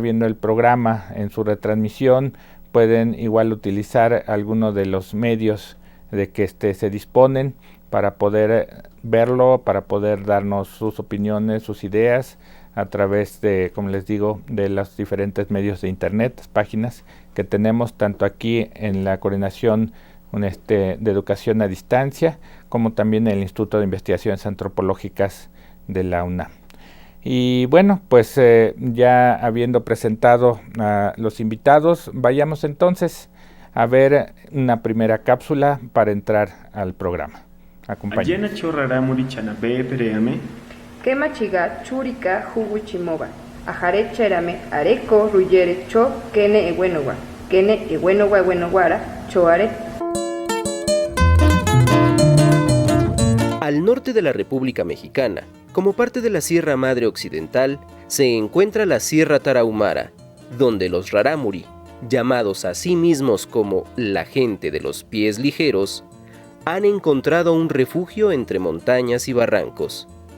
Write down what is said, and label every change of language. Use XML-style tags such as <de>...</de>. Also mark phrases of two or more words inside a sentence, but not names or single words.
<es>viendo el programa en su retransmisión, pueden igual utilizar alguno de los medios de que se disponen para poder verlo, para poder darnos sus opiniones, sus ideas a través de, como les digo, de los diferentes medios de internet, páginas que tenemos tanto aquí en la Coordinación de Educación a Distancia, como también en el Instituto de Investigaciones Antropológicas de la UNAM. Y bueno, pues ya habiendo presentado a los invitados, vayamos entonces a ver una primera cápsula para entrar al programa. Acompáñenme.</es> <tar>Quema chiga churika huguchimoba. Ajare cherame areco ruyere cho kene ewenogua. Kene ewenogua ewenogara choare.</tar> <es>Al norte de la República Mexicana, como parte de la Sierra Madre Occidental, se encuentra la Sierra Tarahumara, donde los rarámuri, llamados a sí mismos como la gente de los pies ligeros, han encontrado un refugio entre montañas y barrancos.</es>